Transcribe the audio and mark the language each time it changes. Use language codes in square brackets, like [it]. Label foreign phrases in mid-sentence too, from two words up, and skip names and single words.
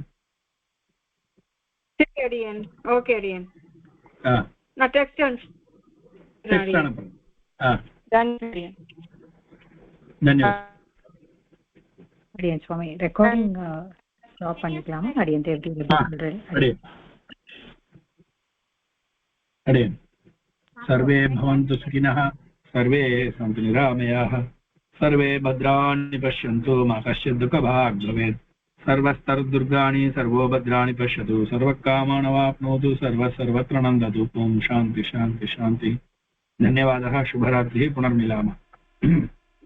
[ta] சரி அடியன் ஓகே அடியன் நான் டெக்ஸ்ட் அனுப்புறேன் அடியன் சுவாமி [en] recording stop [ta] பண்ணிக்கலாமா அடியன் தேவரி [sa] अडियन् सर्वे भवन्तु सुखिनः सर्वे सन्तु निरामयाः सर्वे भद्राणि पश्यन्तु मा कश्चित् दुःखभाग् भवेत् सर्वस्तरदुर्गाणि सर्वो भद्राणि पश्यतु सर्वकामानवाप्नोतु सर्वत्र नन्दतु ओम शान्ति शान्ति शान्ति धन्यवादः शुभरात्रिः पुनर्मिलामः